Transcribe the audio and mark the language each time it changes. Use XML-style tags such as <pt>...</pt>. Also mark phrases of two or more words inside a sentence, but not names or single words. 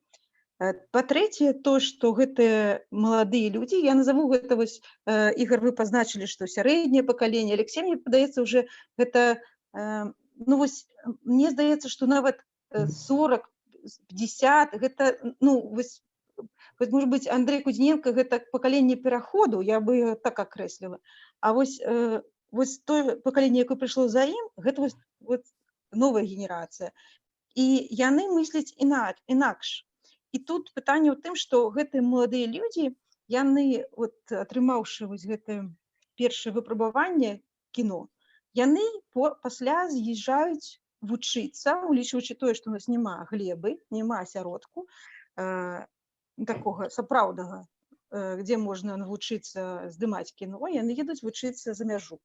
<be>Па-трэцяе, то, што гэтыя маладыя людзі, я назову гэта, вось, Ігор, вы пазначылі, што сярэдняе пакаленне, Алексей, мне падаецца, уже гэта, ну, вось, мне здаецца, што нават 40, 50, гэта, ну, вось,</be> <ru>может быть,</ru> <be>Андрей Кудзіненка гэта пакаленне пераходу, я бы так акрэсліла. А вось, вось тое пакаленне, якое прыйшло за ім, гэта вось новая генерацыя. І яны мысляць інакш. І тут пытанне ў тым, што гэтыя маладыя людзі, яны, от, атрымаўшы вось гэтае першае выпрабаванне кіно, яны пасля з'язджаюць вучыцца, улічваючы тое, што у нас няма глебы, няма асяродку такога сапраўднага, дзе можна навучыцца здымаць кіно, яны едуць вучыцца за мяжу.</be>